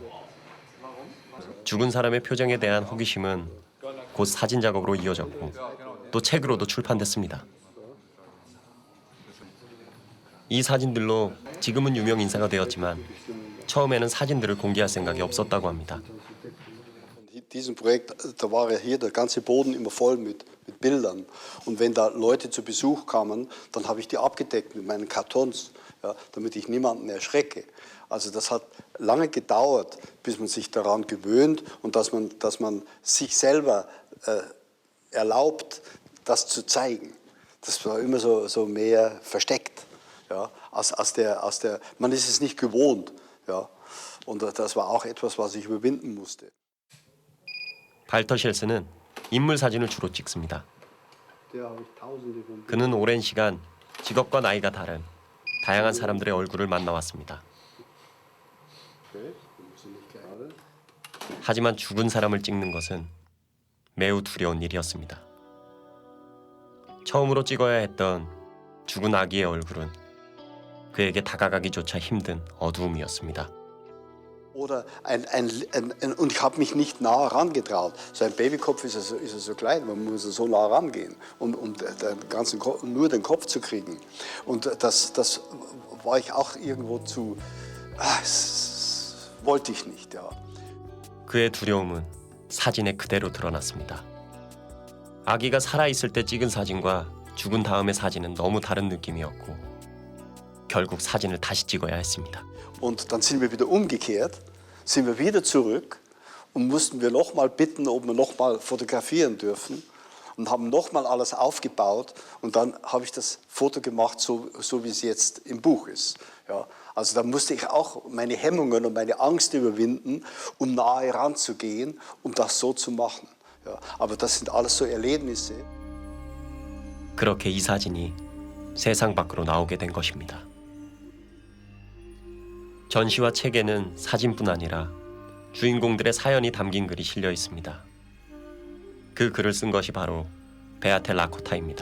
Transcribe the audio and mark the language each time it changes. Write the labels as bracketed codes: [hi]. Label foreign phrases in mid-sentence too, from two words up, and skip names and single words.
[ko] 죽은 사람의 표정에 대한 호기심은 곧 사진 작업으로 이어졌고 또 책으로도 출판됐습니다. 이 사진들로 지금은 유명 인사가 되었지만 처음에는 사진들을 공개할 생각이 없었다고 합니다. [de] Diesem Projekt, da war ja hier der ganze Boden immer voll mit Bildern. Und wenn da Leute zu Besuch kamen, dann habe ich die abgedeckt mit meinen Kartons, ja, damit ich niemanden erschrecke. Also das hat lange gedauert, bis man sich daran gewöhnt und dass man sich selber erlaubt, das zu zeigen. Das war immer so mehr versteckt, ja, man ist es nicht gewohnt, ja. Und das war auch etwas, was ich überwinden musste. [ko] 발터 쉘스는 인물 사진을 주로 찍습니다. 그는 오랜 시간 직업과 나이가 다른 다양한 사람들의 얼굴을 만나왔습니다. 하지만 죽은 사람을 찍는 것은 매우 두려운 일이었습니다. 처음으로 찍어야 했던 죽은 아기의 얼굴은 그에게 다가가기조차 힘든 어두움이었습니다. [de] Oder und ich habe mich nicht nah herangetraut. So ein Babykopf ist ja so klein, man muss so nah rangehen, um nur den Kopf zu kriegen. Und das war ich auch irgendwo wollte ich nicht, ja. [ko] 그의 두려움은 사진에 그대로 드러났습니다. 아기가 살아있을 때 찍은 사진과 죽은 다음의 사진은 너무 다른 느낌이었고 결국 사진을 다시 찍어야 했습니다. [de] Und dann sind wir wieder umgekehrt, sind wir wieder zurück und mussten wir nochmal bitten, ob wir nochmal fotografieren dürfen und haben nochmal alles aufgebaut und dann habe ich das Foto gemacht, so wie es jetzt im Buch ist. Ja, also da musste ich auch meine Hemmungen und meine Angst überwinden, um nahe ranzugehen, um das so zu machen. Ja, aber das sind alles so Erlebnisse. [ko] 그렇게 이 사진이 세상 밖으로 나오게 된 것입니다. 전시와 책에는 사진뿐 아니라 주인공들의 사연이 담긴 글이 실려 있습니다. 그 글을 쓴 것이 바로 베아테 라코타입니다.